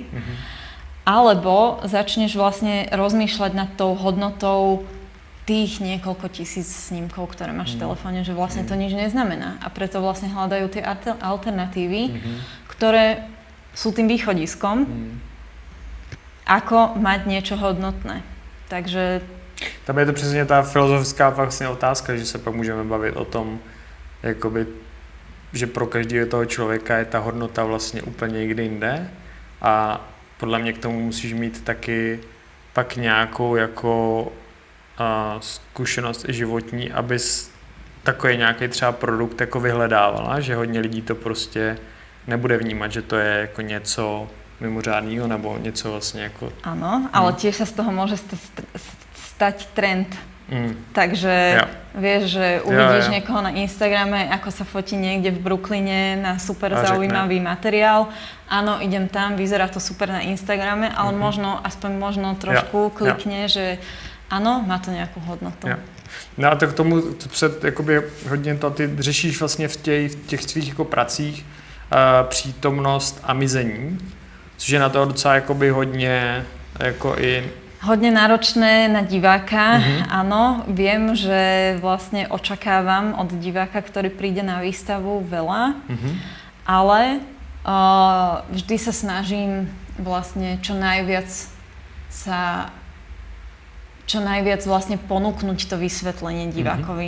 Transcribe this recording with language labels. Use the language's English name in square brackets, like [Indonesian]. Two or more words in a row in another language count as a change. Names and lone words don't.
[Slovak] Alebo začneš vlastne rozmýšľať nad tou hodnotou tých niekoľko tisíc snímkov, ktoré máš v telefóne, že vlastne to nič neznamená. A preto vlastne hľadajú tie alternatívy, ktoré sú tým východiskom, ako mať niečo hodnotné. Takže... [Czech] Tam je to přesně ta filozofická vlastně otázka, že se pak můžeme bavit o tom, jakoby, že pro každého toho člověka je ta hodnota vlastně úplně někde jinde a podle mě k tomu musíš mít taky pak nějakou jako zkušenost životní, abys takový nějaký třeba produkt jako vyhledávala, že hodně lidí to prostě nebude vnímat, že to je jako něco mimořádného nebo něco vlastně jako... [Slovak] Áno, ale tiež sa z toho môže stať trend. Takže vieš, že uvidíš niekoho na Instagrame, ako sa fotí niekde v Brooklyne na super zaujímavý materiál. Áno, idem tam, vyzerá to super na Instagrame, ale možno trošku klikne, že áno, má to nejakú hodnotu. [Czech] No a to k tomu před jakoby hodně to ty řešíš vlastně v těch svých jako pracích přítomnost a mizení, což je na to docela jakoby hodně jako i [Slovak] hodne náročné na diváka, áno. Viem, že vlastne očakávam od diváka, ktorý príde na výstavu, veľa, ale vždy sa snažím vlastne čo najviac vlastne ponúknuť to vysvetlenie divákovi.